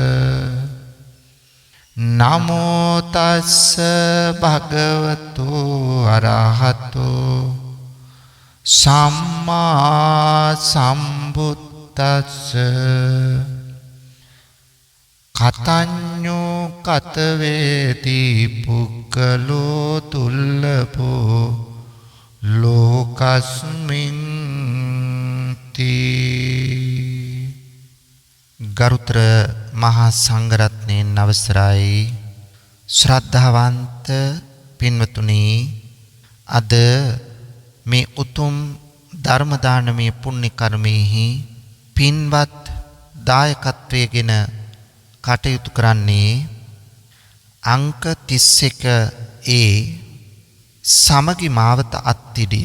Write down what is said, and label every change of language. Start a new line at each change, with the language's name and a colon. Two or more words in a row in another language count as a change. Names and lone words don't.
Pali: නමෝ තස්ස භගවතු අරහතෝ සම්මා සම්බුද්දස්ස කතඤ්ඤෝ කතවේති පුක්ඛලෝ තුල්ලපෝ ලෝකස්මින් තී.
Sinhala: ගරුතර මහා සංඝරත්නයන් අවසරයි ශ්‍රද්ධාවන්ත පින්වතුනි, අද මේ උතුම් ධර්ම දානමය පුණ්‍ය කර්මෙහි පින්වත් දායකත්වයේගෙන කටයුතු කරන්නේ අංක 31 සමගි මාවත අත්තිඩිය.